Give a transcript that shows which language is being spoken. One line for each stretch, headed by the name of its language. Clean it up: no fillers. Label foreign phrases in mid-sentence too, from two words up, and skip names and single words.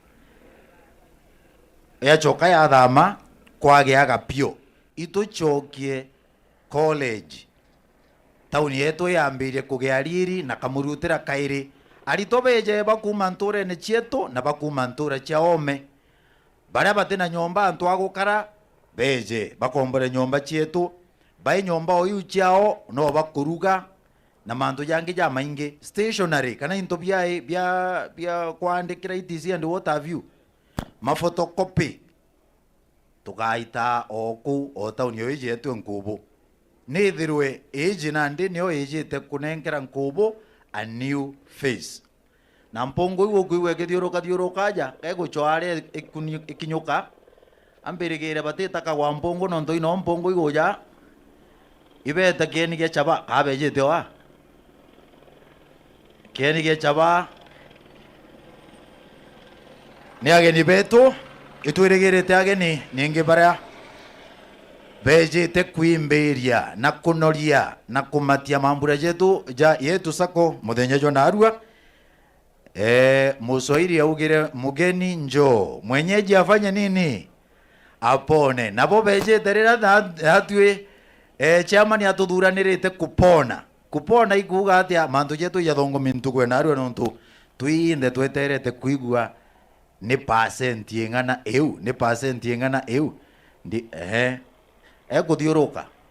Meru: ya choka ya thama kwage agapio ituchokie college tauni yetu yambirie kugea riri na kamurutira kairi aritobeje bakuma nture ne chieto na bakuma nture cha ome baria batena nyomba antu agukara beje bakombore nyomba chieto bai nyomba oyu chao no bakuruga na mantu yangi ja maingi stationary kana into bia kwandikira itisi
English: and what have you
Meru: ma photocopy tukaita oku o tauni yo ije tu nkubu nithirwe ije nandi niyo ije te kunengera nkubu
English: a new face
Meru: na mpongo iwo kuiwe kithiuruka aja eguchware ikinyuka ambirigire batita wa mpongo nonto ino mpongo igoja ibeta kieni ge chaba abeje tewa kieni ge chaba ni ageni betu itwirigirite ageni ningi baria bejete kwimberia na kunoria na kumatia mambura jetu ja Yetu Sacco muthenya jo narua Muswahili augire mugeni njo mwenyeji afanye nini apone nabo bejete rira hatwe chairman atuthuranirite kupona ikuga atia mantu jetu yathongo mintu kwe narua nontu tuinde tweterete kuigua ni percent yengana eu ni percent yengana eu ndi eguthiuruka